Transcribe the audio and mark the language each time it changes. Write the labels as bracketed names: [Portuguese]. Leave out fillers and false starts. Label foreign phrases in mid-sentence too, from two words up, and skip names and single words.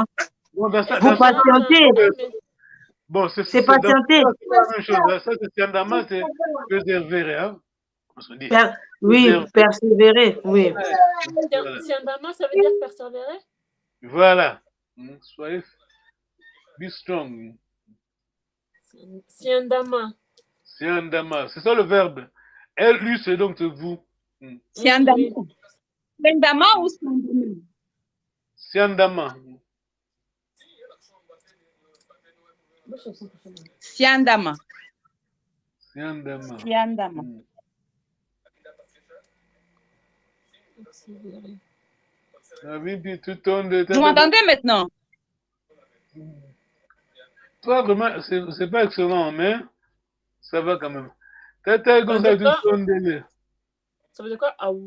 [French] Bon, vous patientez. Bon, c'est patienter. C'est la même chose. Ça, c'est Siandama, c'est persévérer. Hein? Oui, persévérer, oui. Siandama, ça veut dire persévérer? Voilà. Soyez [English] be strong. [French] Siandama. Siandama, c'est ça le verbe. LU, c'est donc vous. Siandama. Siandama ou Siandama? Siandama. Siandama. Siandama. Vous m'entendez maintenant? Toi, vraiment, c'est pas excellent, mais ça va quand même. Ça veut dire quoi?